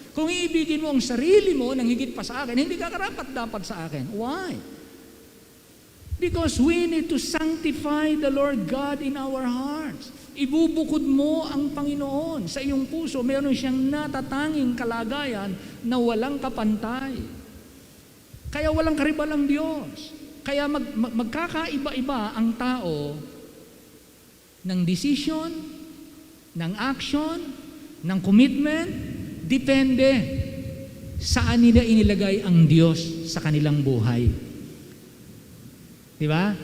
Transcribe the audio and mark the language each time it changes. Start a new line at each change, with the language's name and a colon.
Filipino: Kung iibigin mo ang sarili mo nang higit pa sa akin, hindi ka karapat-dapat sa akin.
English: Why? Because we need to sanctify the Lord God in our hearts.
Filipino: Ibubukod mo ang Panginoon sa iyong puso. Meron siyang natatanging kalagayan na walang kapantay. Kaya walang karibal ang Diyos. Kaya magkakaiba-iba ang tao ng decision, ng action, ng commitment, depende saan nila inilagay ang Diyos sa kanilang buhay. Diba?